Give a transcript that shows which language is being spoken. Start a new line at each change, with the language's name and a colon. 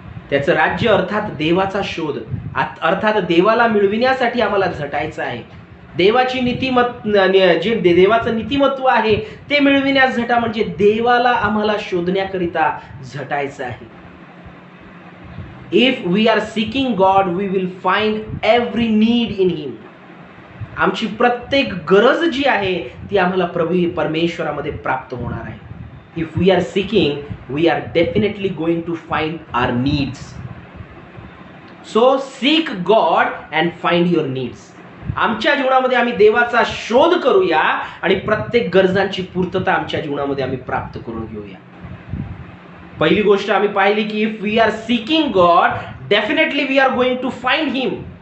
Marathi: त्याचं राज्य अर्थात देवाचा शोध, अर्थात देवाला मिळविण्यासाठी आम्हाला झटायचं आहे. देवाची जे देवाचं नीतिमत्व आहे ते मिळविण्यास झटा, म्हणजे देवाला आम्हाला शोधण्याकरिता झटायचं आहे.
English: If we are seeking God we will find every need in him.
Marathi: आमची प्रत्येक गरज जी आहे ती आम्हाला परमेश्वरामध्ये प्राप्त होणार आहे.
English: If we are seeking we are definitely going to find our needs. So seek God and find your needs.
Marathi: आमच्या जीवनामध्ये आम्ही देवाचा शोध करूया आणि प्रत्येक गरजांची पूर्तता आमच्या जीवनामध्ये आम्ही प्राप्त करून घेऊया. पहिली गोष्ट आम्ही पाहिली की
English: If we are seeking God definitely we are going to find him.